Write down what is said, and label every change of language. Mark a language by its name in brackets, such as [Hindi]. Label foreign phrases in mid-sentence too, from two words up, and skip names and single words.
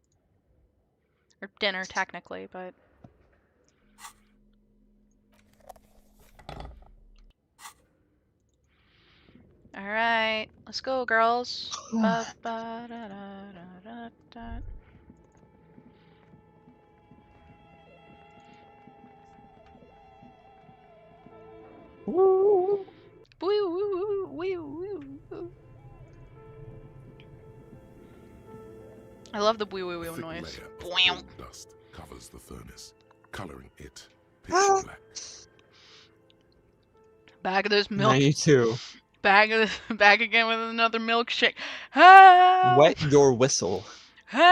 [English] Or dinner, technically, but... Alright, let's go, girls. Ba, ba, da, da, da, da. Woo. Woo, woo, woo, woo, woo. I love the wee wee wee noise. Layer of dust covers the furnace, coloring it pitch black. Back of this milk. 92. Back again with another milkshake. Help! Wet your whistle. Help!